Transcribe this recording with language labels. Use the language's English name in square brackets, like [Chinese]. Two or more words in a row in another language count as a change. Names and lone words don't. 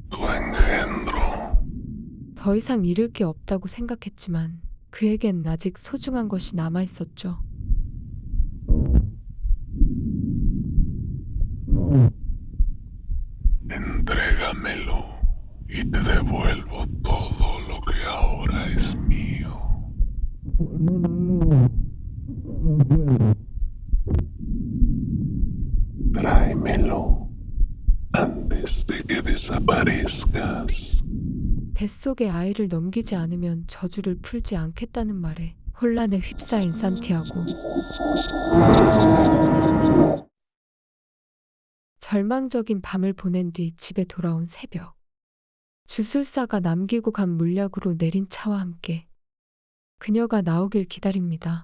[Korean] 더 이상 잃을 게 없다고 생각했지만 그에겐 아직 소중한 것이 남아있었죠. [Spanish] Entrégamelo y te devuelvo todo lo que ahora es mío. Tráemelo antes de que desaparezcas. [Korean] 뱃속에 아이를 넘기지 않으면 저주를 풀지 않겠다는 말에 혼란에 휩싸인 산티아고. 절망적인 밤을 보낸 뒤 집에 돌아온 새벽. 주술사가 남기고 간 물약으로 내린 차와 함께 그녀가 나오길 기다립니다.